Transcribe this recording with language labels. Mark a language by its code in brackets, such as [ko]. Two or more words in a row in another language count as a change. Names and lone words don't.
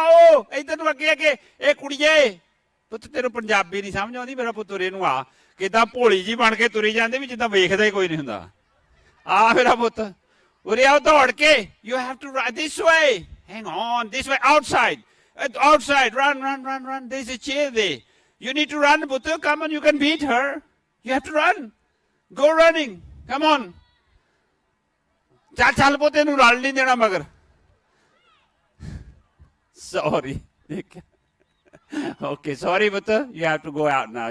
[pa] ਆਓ ਇੱਧਰ ਨੂੰ ਅੱਗੇ ਅੱਗੇ ਇਹ ਕੁੜੀਏ ਪੁੱਤ ਤੈਨੂੰ ਪੰਜਾਬੀ ਨਹੀਂ ਸਮਝ ਆਉਂਦੀ ਮੇਰਾ ਪੁੱਤ ਉਰੇ ਨੂੰ ਆ ਕਿਦਾਂ ਭੋਲੀ ਜੀ ਬਣ ਕੇ ਤੁਰੀ ਜਾਂਦੇ ਵੀ ਜਿੱਦਾਂ ਵੇਖਦਾ ਹੀ ਕੋਈ ਨਹੀਂ ਹੁੰਦਾ ਆ ਮੇਰਾ ਪੁੱਤ ਉਰੇ ਆਓ ਦੌੜ ਕੇ [en] you have to run this way hang on this way outside outside run run run run there's a chair there you need to run putu come on you can beat her you have to run go running come on [pa] ਚੱਲ ਚੱਲ ਪੋਤੇ ਨੂੰ ਰਲ ਨਹੀਂ ਦੇਣਾ ਮਗਰ [en] sorry okay sorry putu you have to go out now